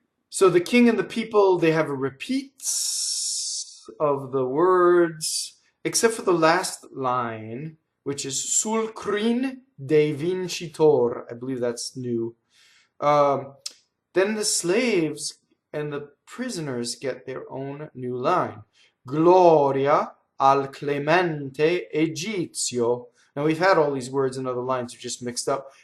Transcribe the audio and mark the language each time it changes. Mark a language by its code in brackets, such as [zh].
[en] So the king and the people, they have a repeat of the words, except for the last line, which is [it] sul crin dei vincitor. [en] I believe that's new. Then the slaves and the prisoners get their own new line. [it] Gloria al clemente egizio. [en] Now we've had all these words in other lines, are just mixed up.